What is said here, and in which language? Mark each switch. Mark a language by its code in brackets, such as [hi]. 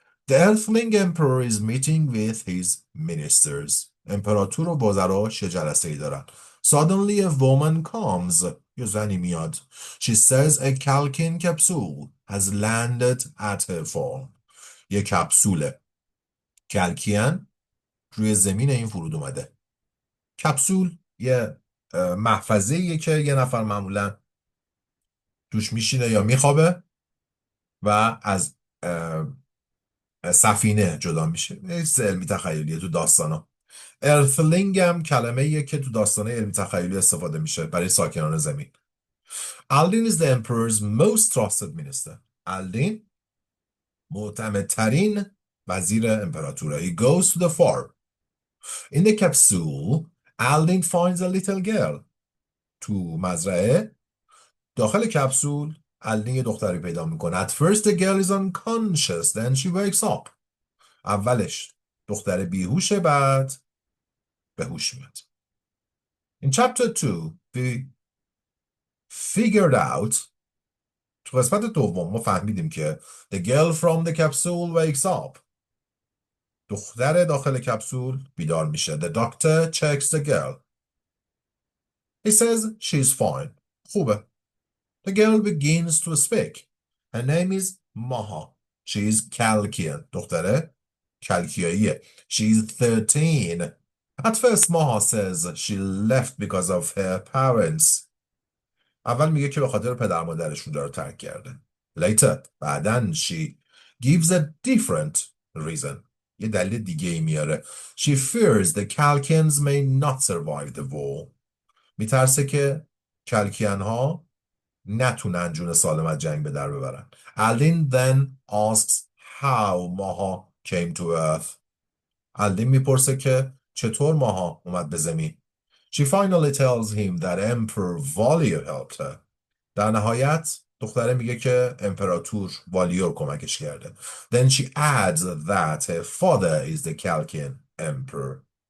[en] The Earthling Emperor is meeting with his ministers. [fa] امپراتور و وزراش یه جلسه‌ای دارن. [en] Suddenly a woman comes. [fa] یه زنی میاد. [en] She says a Calcian capsule has landed at her farm. [fa] یه کپسول کلکیان روی زمین این فرود اومده. کپسول یه محفظه‌ایه که یه نفر معمولا توش میشینه یا میخوابه و از سفینه جدا میشه. یه علمی تخیلیه تو داستانا. ارثلینگ هم کلمه‌ایه که تو داستانه علمی تخیلی استفاده میشه برای ساکنان زمین. [en] آلدین is the emperor's most trusted minister. [fa] آلدین معتمدترین وزیر امپراتوره. [en] He goes to the farm. In the capsule, Aldin finds a little girl. [fa] تو مزرعه داخل کپسول آلدین یه دختری پیدا میکنه. [en] At first the girl is unconscious, then she wakes up. [fa] اولش دختر بیهوشه، بعد به هوش میاد. [en] In chapter 2 we figured out. [fa] تو قسمت دوم ما فهمیدیم که [en] the girl from the capsule wakes up. [fa] دختر داخل کپسول بیدار میشه. [en] The doctor checks the girl. He says she's fine. [fa] خوبه. [en] The girl begins to speak. Her name is Maha. She is Kalkian. [fa] دختره کلکیاییه. [en] She is 13. At first Maha says she left because of her parents. [fa] اول میگه که به خاطر پدر مادرشون رو ترک کرده. [en] Later, [fa] بعدن [en] she gives a different reason. [fa] یه دلیل دیگه ای میاره. [en] She fears the Kalkians may not survive the war. [fa] میترسه که کلکیان ها نتونن جون سالم از جنگ به در ببرن. [en] Aldin then asks how Maha came to earth. Aldin [fa] میپرسه که چطور ماها اومد به زمین. [en] She finally tells him that Emperor Valier helped her. [fa] در نهایت دختره میگه که امپراتور والیور کمکش کرده. [en] Then she adds that her father is the Chaldean emperor.